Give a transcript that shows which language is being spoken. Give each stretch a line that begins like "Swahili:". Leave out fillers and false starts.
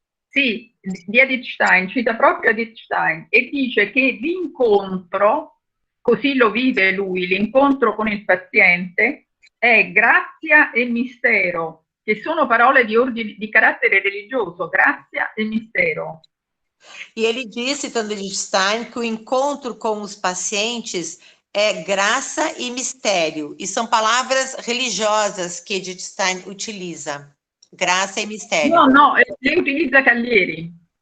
Italian: Sì, di Edith Stein, cita proprio Edith Stein e dice che l'incontro, così lo vive lui, l'incontro con il paziente, è grazia e mistero, che sono parole di carattere religioso, grazia e mistero.
Portuguese: E ele diz, citando Edith Stein, que o encontro com os pacientes é graça e mistério. E são palavras religiosas que Edith Stein utiliza. Graça e mistério.
Italian: No, lei utilizza Caglieri.